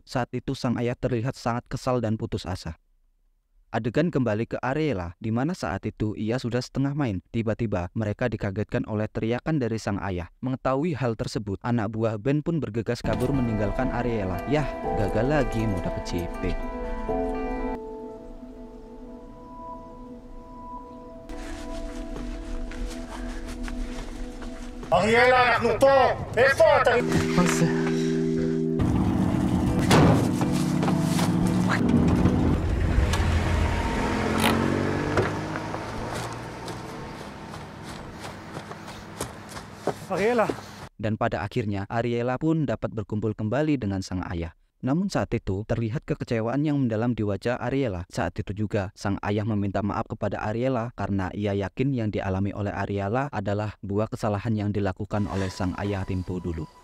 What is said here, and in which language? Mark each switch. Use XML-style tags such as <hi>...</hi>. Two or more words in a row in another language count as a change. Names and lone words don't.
<id>Saat itu sang ayah terlihat sangat kesal dan putus asa. Adegan kembali ke Ariela, di mana saat itu ia sudah setengah main. Tiba-tiba mereka dikagetkan oleh teriakan dari sang ayah. Mengetahui hal tersebut, anak buah Ben pun bergegas kabur meninggalkan Ariela. Yah, gagal lagi mau dapet CP.</id> <he>אריאלה, אנחנו פה! איפה אתה? מה זה? אריאלה.</he> <id>Dan pada akhirnya Ariela pun dapat berkumpul kembali dengan sang ayah. Namun saat itu terlihat kekecewaan yang mendalam di wajah Ariela. Saat itu juga sang ayah meminta maaf kepada Ariela karena ia yakin yang dialami oleh Ariela adalah buah kesalahan yang dilakukan oleh sang ayah tempo dulu.</id>